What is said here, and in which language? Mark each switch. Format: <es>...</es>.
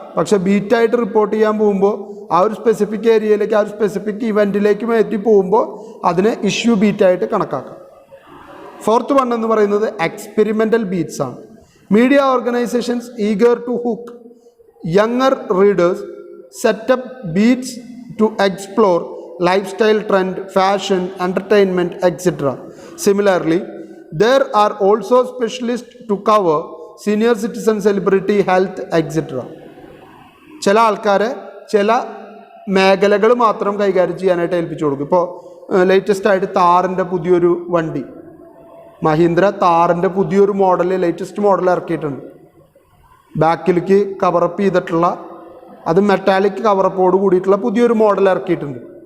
<ml>പക്ഷെ ബീറ്റായിട്ട് റിപ്പോർട്ട് ചെയ്യാൻ പോകുമ്പോൾ ആ ഒരു സ്പെസിഫിക് ഏരിയയിലേക്ക്, ആ ഒരു സ്പെസിഫിക് ഇവൻറ്റിലേക്ക് എത്തി പോകുമ്പോൾ അതിനെ ഇഷ്യൂ ബീറ്റായിട്ട് കണക്കാക്കാം. ഫോർത്ത് വൺ എന്ന് പറയുന്നത് എക്സ്പെരിമെൻ്റൽ ബീറ്റ്സ് ആണ്.</ml> <en>Media organisations eager to hook younger readers set up beats to explore lifestyle trend, fashion, entertainment, etcetera. Similarly there are also specialists to cover senior citizen, celebrity, health, etc.</en> <ml>ചില ആൾക്കാരെ ചില മേഖലകൾ മാത്രം കൈകാര്യം ചെയ്യാനായിട്ട് ഏൽപ്പിച്ചു കൊടുക്കും. ഇപ്പോൾ ലേറ്റസ്റ്റ് ആയിട്ട് താറിൻ്റെ പുതിയൊരു വണ്ടി, മഹീന്ദ്ര താറിൻ്റെ പുതിയൊരു മോഡൽ, ലേറ്റസ്റ്റ് മോഡൽ ഇറക്കിയിട്ടുണ്ട്. ബാക്കിലേക്ക് കവറപ്പ് ചെയ്തിട്ടുള്ള, അത് മെറ്റാലിക് കവറപ്പോട് കൂടിയിട്ടുള്ള പുതിയൊരു മോഡൽ ഇറക്കിയിട്ടുണ്ട്.</ml>